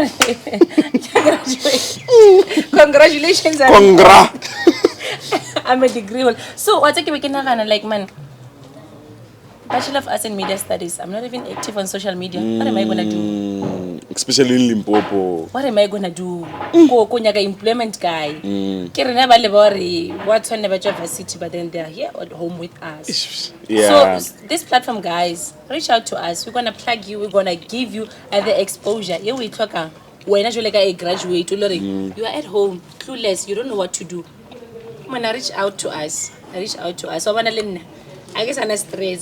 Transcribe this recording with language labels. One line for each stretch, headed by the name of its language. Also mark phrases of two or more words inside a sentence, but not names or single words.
English: Congratulations. I'm a degree holder. So what's like, man, Bachelor of Arts and Media Studies. I'm not even active on social media. What am I gonna do? Especially in Limpopo. What am I gonna do?
Northern Sotho: Go nyaga
English: employment guy.
Northern Sotho: Kere na ba le bore
English: what's on university, but then they're here at home with us. Yeah. So this platform, guys, reach out to us. We're gonna plug you. We're gonna give you the exposure. Yeah, we talk. When you like a graduate, you are at home, clueless. You don't know what to do. When I reach out to us, So I guess I'm stressed.